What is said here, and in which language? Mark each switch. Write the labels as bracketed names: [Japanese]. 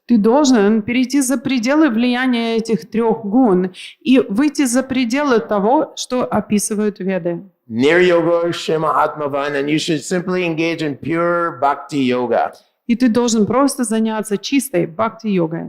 [Russian] Ты должен перейти за пределы влияния этих трех гун и выйти за пределы того, что описывают Веды. [Sanskrit] Niryoga Shema Atmavan, [English] and you should simply engage in pure bhakti yoga. [Russian] И ты должен просто заняться чистой бхакти-йогой.